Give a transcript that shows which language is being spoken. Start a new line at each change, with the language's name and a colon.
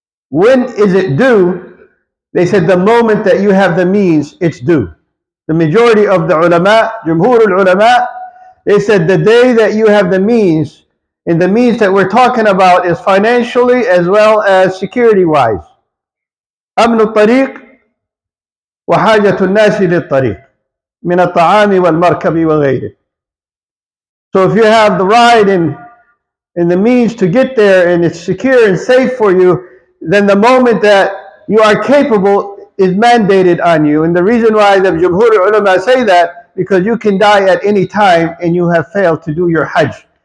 English: When is it due? They said the moment that you have the means, it's due. The majority of the ulama, Jumhur al-ulama, they said the day that you have the means, and the means that we're talking about is financially as well as security-wise.
Arabic: أمن الطريق وحاجة الناس للطريق من الطعام والمركب وغيره.
English: So if you have the ride and the means to get there, and it's secure and safe for you, then the moment that you are capable is mandated on you. And the reason why the Jumhur ulama say that, because you can die at any time and you have failed to do your Hajj.